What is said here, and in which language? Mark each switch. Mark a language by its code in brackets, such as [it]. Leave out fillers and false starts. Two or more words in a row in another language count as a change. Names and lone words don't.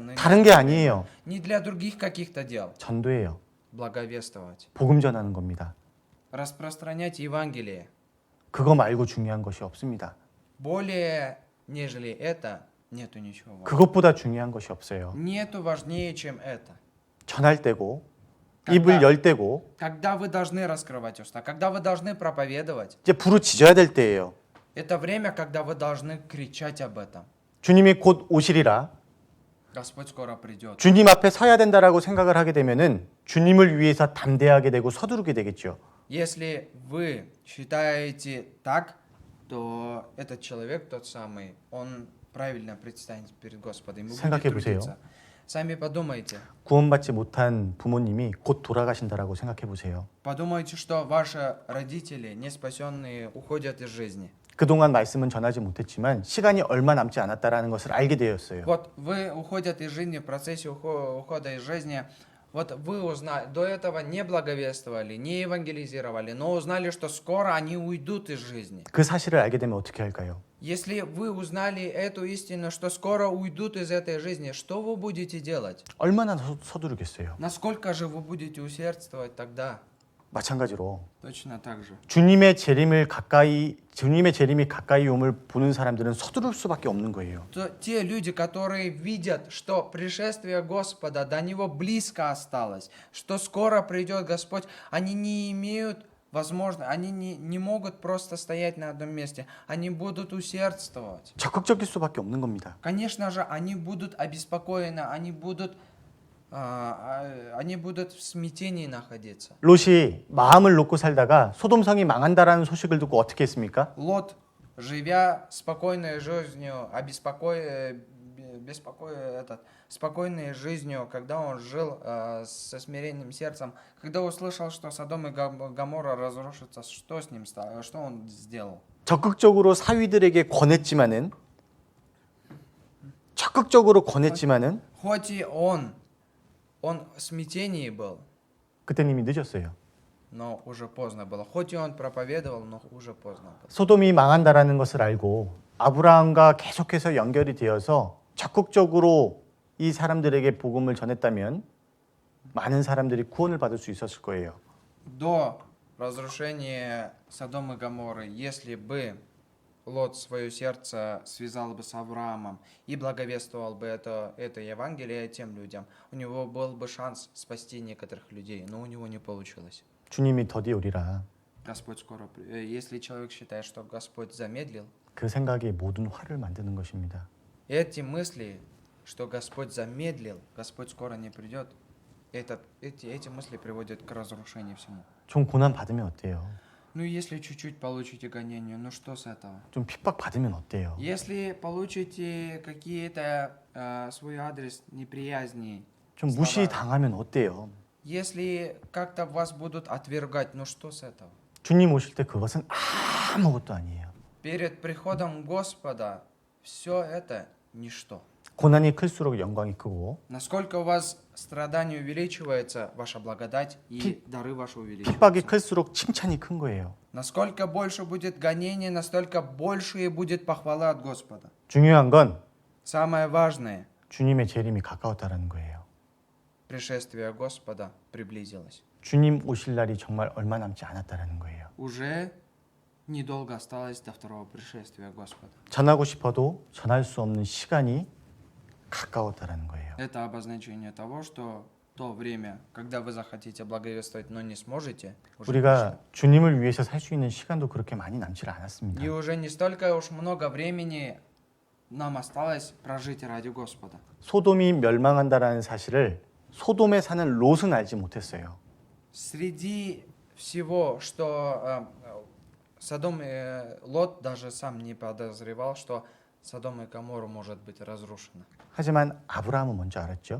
[ko] 다른 [ru] нынешнее? [ko] 게 아니에요. [ru] Не для других каких-то дел. [ko] 전도예요. [ru] Благовествовать. [ko] 복음 전하는 겁니다. [ru] Распространять Евангелие. [ko] 그거 말고 중요한 것이 없습니다. [ru] Более, нежели это, нету ничего важного. [ko] 그것보다 중요한 것이 없어요. [ru] Нету важнее, чем это. [ko] 전할 때고 입을 열 때고 [ru] Когда вы должны раскрывать уста, когда вы должны проповедовать, [ko] 이제 부르짖어야 될 때예요. [ru] это время, когда вы должны кричать об этом. [ko] 주님이 곧 오시리라. [ru] Господь скоро придет. [ko] 주님 앞에 서야 된다라고 생각을 하게 되면은 주님을 위해서 담대하게 되고 서두르게 되겠죠. [ru] Если вы считаете так, то этот человек, тот самый, он правильно предстанет перед Господом. Ему будет [ko] 생각해 보세요. [ru] трудиться. Sами подумайте. [ko] 구원받지 못한 부모님이 곧 돌아가신다라고 생각해 보세요. [ru] Подумайте, что ваши родители, не спасенные, уходят из жизни. [ko] 그동안 말씀은 전하지 못했지만 시간이 얼마 남지 않았다라는 것을 알게 되었어요. [ru] Вот вы уходят из жизни в процессе ухода из жизни. Вот вы узнали, до этого не благовествовали, не евангелизировали, но узнали, что скоро они уйдут из жизни. [ko] 그 사실을 알게 되면 어떻게 할까요? [ru] Если вы узнали эту истину, что скоро уйдут из этой жизни, что вы будете делать? [ko] 얼마나 서두르겠어요? [ru] Насколько же вы будете усердствовать тогда? [ko] 마찬가지로 [ru] Точно так же. [ko] 주님의 재림이 가까이 옴을 보는 사람들은 서두를 수밖에 없는 거예요. [ru] Те люди, которые видят, что пришествие Господа до него близко осталось, что скоро придет Господь, они не имеют возможно, они не могут просто стоять на одном месте. Они будут усердствовать. [ko] 적극적일 수밖에 없는 겁니다. [ru] Конечно же, они будут обеспокоены, они будут в смятении находиться. [ko] 롯이 마음을 놓고 살다가 소돔성이 망한다라는 소식을 듣고 어떻게 했습니까? [ru] Лот, живя спокойной жизнью, спокойной жизнью, когда он жил со смиренным сердцем, когда услышал, что Содом и Гоморра разрушатся, что с ним стало, что он сделал? [ko] 적극적으로 사위들에게 권했지만은 [ru] Хоть и он в смятении был, [ko] 그때는 이미 늦었어요. [ru] но уже поздно было. Хоть и он проповедовал, но уже поздно было. [ko] 소돔이 망한다라는 것을 알고 아브라함과 계속해서 연결이 되어서 적극적으로 이 사람들에게 복음을 전했다면 많은 사람들이 구원을 받을 수 있었을 거예요. [ru] До разрушения Содома и Гоморры, если бы Лот свое сердце связал бы с Авраамом и благовествовал бы это Евангелие тем людям, у него был бы шанс спасти некоторых людей, но у него не получилось. [ko] 주님이 더디 오리라. [ru] Господь скоро, если человек считает, что Господь замедлил, [ko] 그 생각이 모든 화를 만드는 것입니다. [ru] эти мысли, что Господь замедлил, Господь скоро не придет, эти мысли приводят к разрушению всему. [ko] 좀 고난 받으면 어때요? [ru] Ну, если чуть-чуть получите гонение, ну что с этого? [ko] 좀 핍박 받으면 어때요? [ru] Если получите какие-то свой адрес неприязни, [ko] 좀 무시 당하면 어때요? [ru] если как-то вас будут отвергать, ну что с этого? [ko] 주님 오실 때 그것은 아무것도 아니에요. [ru] Перед приходом Господа все это ничто. [ko] 고난이 클수록 영광이 크고 [ru] Насколько у вас страдание увеличивается, ваша благодать и дары ваши [ko] 핍박이 [ru] увеличиваются. [ko] 클수록 칭찬이 큰 거예요. [ru] Насколько больше будет гонений, настолько больше будет похвала от Господа. [ko] 중요한 건 [ru] Самое важное, [ko] 주님의 재림이 가까웠다라는 거예요. [ru] пришествие Господа приблизилось. [ko] 주님 오실 날이 정말 얼마 남지 않았다라는 거예요. [ru] Уже недолго осталось до второго пришествия Господа. [ko] 전하고 싶어도 전할 수 없는 시간이 가까웠다라는 거예요. [ru] Это обозначение того, что то время, когда вы захотите благовествовать, но не сможете, уже [ko] 우리가 주님을 위해서 살 수 있는 시간도 그렇게 많이 남지 않았습니다. [ru] и уже не столько уж много времени нам осталось прожить ради Господа. [ko] 소돔이 멸망한다라는 사실을 소돔에 사는 롯은 알지 못했어요. [ru] Среди всего, что Лот даже сам не подозревал, что Содом и Гоморра может быть разрушена. [ko] 하지만 아브라함은 먼저 알았죠.